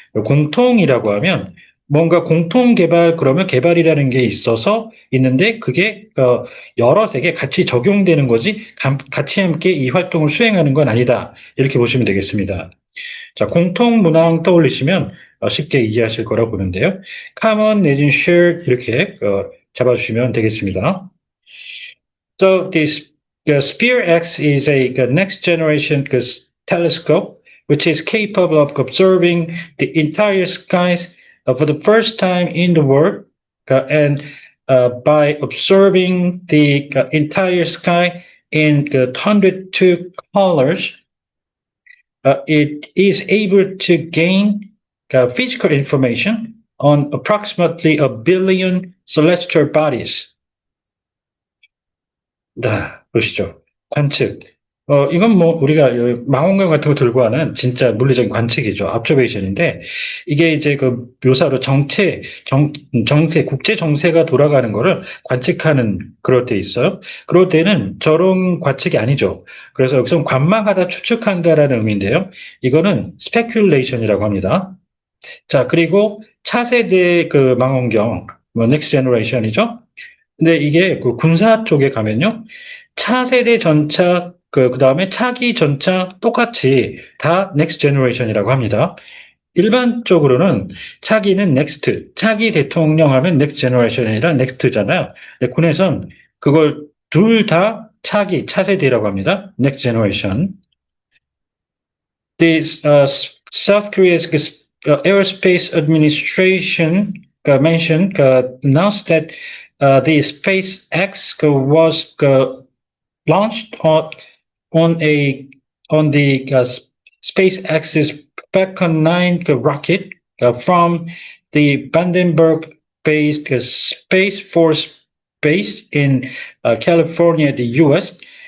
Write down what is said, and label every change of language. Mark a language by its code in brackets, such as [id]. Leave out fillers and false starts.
[ko] 공통이라고 하면 뭔가 공통 개발 그러면 개발이라는 게 있어서 있는데 그게 여럿에게 같이 적용되는 거지 같이 함께 이 활동을 수행하는 건 아니다. 이렇게 보시면 되겠습니다. 자, 공통 문항 떠올리시면 쉽게 이해하실 거라고 보는데요. common 내지는 share 이렇게 잡아주시면 되겠습니다. [en] So this Spear X is a next generation telescope which is capable of observing the entire skies for the first time in the world. And by observing the entire sky in 102 colors, it is able to gain physical information on approximately a billion celestial bodies. [ko] 네, 보시죠. 관측. 이건 뭐 우리가 망원경 같은 거 들고 하는 진짜 물리적인 관측이죠. observation인데 이게 이제 그 묘사로 정체, 국제 정세가 돌아가는 거를 관측하는 그럴 때 있어요. 그럴 때는 저런 관측이 아니죠. 그래서 여기서 관망하다 추측한다라는 의미인데요. 이거는 speculation이라고 합니다. 자, 그리고 차세대 그 망원경, 뭐 next generation이죠. 근데 이게 그 군사 쪽에 가면요. 차세대 전차, 그다음에 차기 전차 똑같이 다 넥스트 제너레이션이라고 합니다. 일반적으로는 차기는 넥스트, 차기 대통령 하면 넥스트 제너레이션이 아니라 넥스트잖아요. 근데 군에선 그걸 둘 다 차기, 차세대라고 합니다. 넥스트 제너레이션. [en] This South Korea's Aerospace Administration mentioned announced that the SpaceX was launched on the SpaceX's Falcon 9 rocket from the Vandenberg-based Space Force Base in California, the U.S.